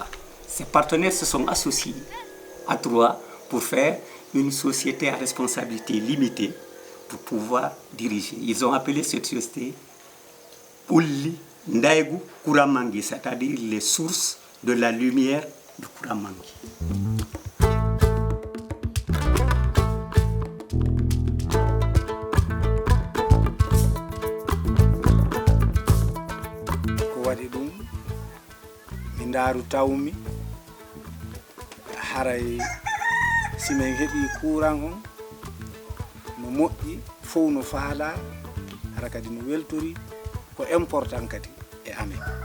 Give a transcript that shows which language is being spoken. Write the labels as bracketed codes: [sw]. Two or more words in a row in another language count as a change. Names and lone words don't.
[fr] Ces partenaires se sont associés à trois pour faire une société à responsabilité limitée pour pouvoir diriger. Ils ont appelé cette société Ouli Ndaïgou Kouramangui, c'est-à-dire les sources de la lumière de Kouramangui. [ff] Ndaru tawmi haray simen heɓi courant on no moƴƴi fof no faala hara kadi no weltori ko important kadi e amen.